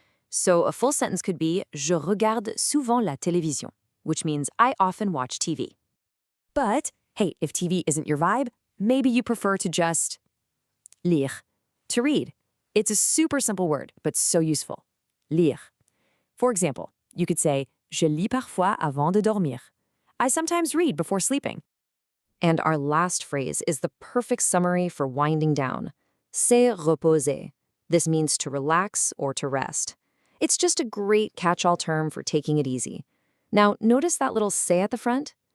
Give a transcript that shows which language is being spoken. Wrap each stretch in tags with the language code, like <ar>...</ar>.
<en>So a full sentence could be</en> <fr>Je regarde souvent la télévision,</fr> <en>which means I often watch TV. But, hey, if TV isn't your vibe, maybe you prefer to just lire, to read. It's a super simple word, but so useful.</en> <fr>Lire.</fr> <en>For example, you could say</en> <fr>Je lis parfois avant de dormir.</fr> <en>I sometimes read before sleeping. And our last phrase is the perfect summary for winding down.</en> <fr>Se reposer.</fr> <en>This means to relax or to rest. It's just a great catch-all term for taking it easy. Now, notice that little se at the front?</en>